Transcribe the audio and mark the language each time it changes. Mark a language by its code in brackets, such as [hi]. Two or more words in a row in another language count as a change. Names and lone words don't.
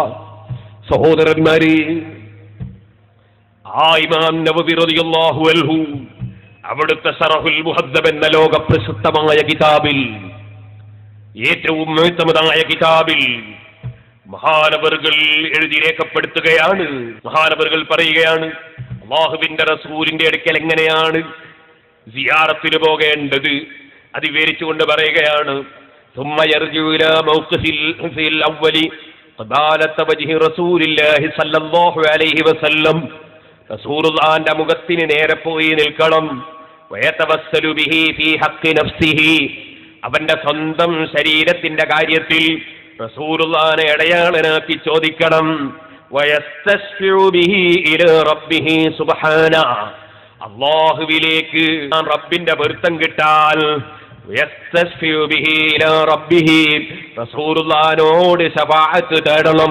[ml] സഹോദരന്മാരെ, ആ ഇമാം നവവി [ar] رضي الله عنه [ml] അവിടുത്തെ ശറഹുൽ മുഹദ്ദബ് എന്ന ലോക പ്രശസ്തമായ കിതാബിൽ, ഏറ്റവും മുഅ്തമദായ കിതാബിൽ മഹാനവറുകൾ എഴുതി രേഖപ്പെടുത്തുകയാണ്. മഹാനവറുകൾ പറയുകയാണ്, അല്ലാഹുവിന്റെ റസൂലിന്റെ അടുക്കൽ എങ്ങനെയാണ് സിയാറത്തിന് പോകേണ്ടത് അത് വിവരിച്ചുകൊണ്ട് പറയുകയാണ്. [ar] ثم يرجع الى موقف الاول قبالة وجه رسول الله صلى الله عليه وسلم. [ml] റസൂലുള്ളാഹിന്റെ മുഖത്തിന് നേരെ പോയി നിൽക്കണം. [ar] ويتوسل به في حق نفسه. [ml] അവന്റെ സ്വന്തം ശരീരത്തിന്റെ കാര്യത്തിൽ റസൂലുള്ളാഹിനെ ഇടയാളനാക്കി ചോദിക്കണം. [ar] ويستشفع به إلى ربه سبحانه. [ml] അല്ലാഹുവിലേക്ക് റബ്ബിന്റെ പൊരുത്തം കിട്ടാൻ [ar] ويستشفع به إلى ربه, [ml] റസൂലുള്ളാഹിനോട് ശഫാഅത്ത് തേടണം.